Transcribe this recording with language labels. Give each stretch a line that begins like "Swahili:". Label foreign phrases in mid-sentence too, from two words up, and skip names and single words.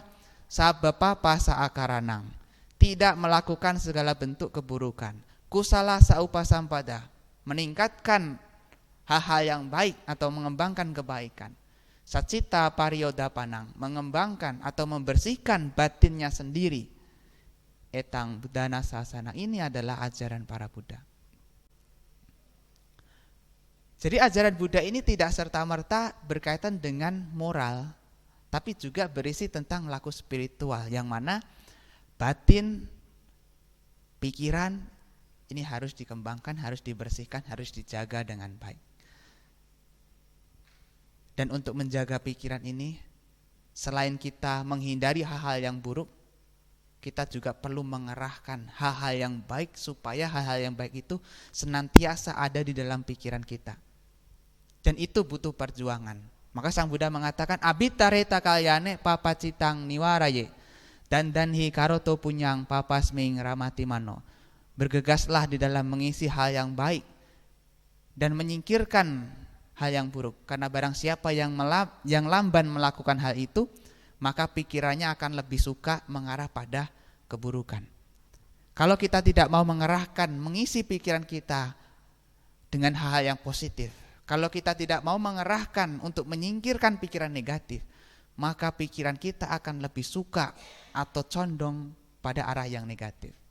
Pali: Sabapa pasa akaranang.
Indonesian: Tidak melakukan segala bentuk keburukan.
Pali: Kusala saupasampada.
Indonesian: Meningkatkan hal-hal yang baik atau mengembangkan kebaikan.
Pali: Sacita pariyodapanang.
Indonesian: Mengembangkan atau membersihkan batinnya sendiri.
Pali: Etang Buddhana sasana.
Indonesian: Ini adalah ajaran para Buddha. Jadi ajaran Buddha ini tidak serta-merta berkaitan dengan moral, tapi juga berisi tentang laku spiritual, yang mana batin, pikiran ini harus dikembangkan, harus dibersihkan, harus dijaga dengan baik. Dan untuk menjaga pikiran ini, selain kita menghindari hal-hal yang buruk, kita juga perlu mengerahkan hal-hal yang baik supaya hal-hal yang baik itu senantiasa ada di dalam pikiran kita. Dan itu butuh perjuangan. Maka Sang Buddha mengatakan
Pali: abitareta kalyane papacitang niwaraye dan danhi karoto punyang papasming ramati mano.
Indonesian: Bergegaslah di dalam mengisi hal yang baik dan menyingkirkan hal yang buruk. Karena barang siapa yang lamban melakukan hal itu, maka pikirannya akan lebih suka mengarah pada keburukan. Kalau kita tidak mau mengerahkan, mengisi pikiran kita dengan hal-hal yang positif, kalau kita tidak mau mengerahkan untuk menyingkirkan pikiran negatif, maka pikiran kita akan lebih suka atau condong pada arah yang negatif.